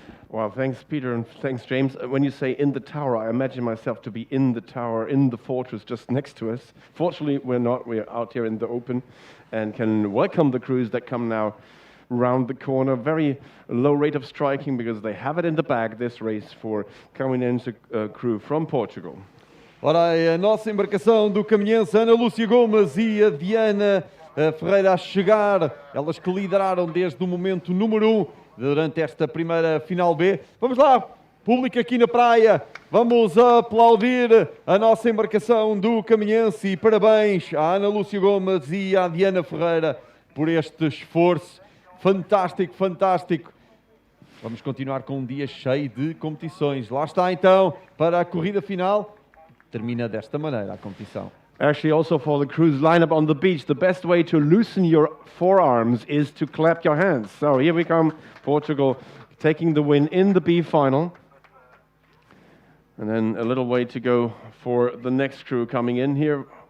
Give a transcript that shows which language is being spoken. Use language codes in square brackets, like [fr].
[en] Well, thanks, Peter, and thanks, James. When you say in the tower, I imagine myself to be in the tower, in the fortress just next to us. Fortunately, we're not. We're out here in the open and can welcome the crews that come now round the corner. Very low rate of striking because they have it in the bag, this race, for Caminhense crew from Portugal. [pt] Ora, a nossa embarcação do Caminhense, Ana Lúcia Gomes e a Diana Ferreira a chegar, elas que lideraram desde o momento número 1 durante esta primeira final B. Vamos lá, público aqui na praia, vamos aplaudir a nossa embarcação do Caminhense e parabéns à Ana Lúcia Gomes e à Diana Ferreira por este esforço fantástico, fantástico. Vamos continuar com um dia cheio de competições. Lá está então para a corrida final. Termina desta maneira a competição. [en] Actually, also for the crews lineup on the beach, the best way to loosen your forearms is to clap your hands. So here we come, Portugal taking the win in the B final. And then a little way to go for the next crew coming in here.